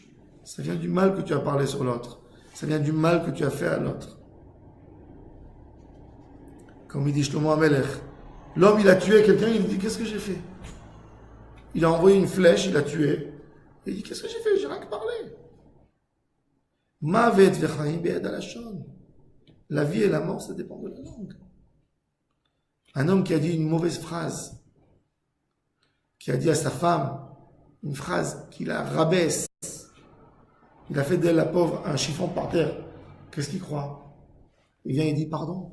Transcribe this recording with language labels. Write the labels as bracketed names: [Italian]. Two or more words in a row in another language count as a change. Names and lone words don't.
[French] Ça vient du mal que tu as parlé sur l'autre. Ça vient du mal que tu as fait à l'autre. Comme il dit Shlomo HaMelech, l'homme il a tué quelqu'un, il dit qu'est-ce que j'ai fait? Il a envoyé une flèche, il a tué. Il dit qu'est-ce que j'ai fait? J'ai rien que parlé. [Hebrew] מוות וחיים ביד הלשון. [French] La vie et la mort, ça dépend de la langue. Un homme qui a dit une mauvaise phrase, qui a dit à sa femme une phrase qui la rabaisse, il a fait d'elle, la pauvre, un chiffon par terre. Qu'est-ce qu'il croit? Il vient et dit pardon.